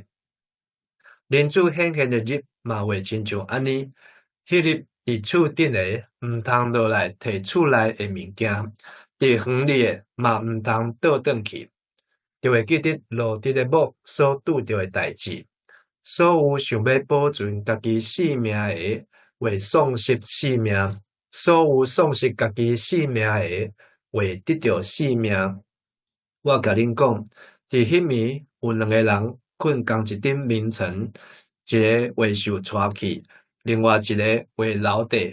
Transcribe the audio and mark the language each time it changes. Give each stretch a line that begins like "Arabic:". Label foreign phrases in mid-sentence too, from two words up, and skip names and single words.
Min Nan Chinese: 恁主显现的日嘛会亲像安尼，迄日伫厝顶的毋通落来摕厝内的物件，伫园里的嘛毋通倒转去，就会记得路得的某所拄着的代志。所有想要保存家己性命的，会丧失性命；所有丧失家己性命的，会得到性命。我甲恁讲，伫迄暝有两个人困同一顶眠床，一个会受带去，另外一个会留地。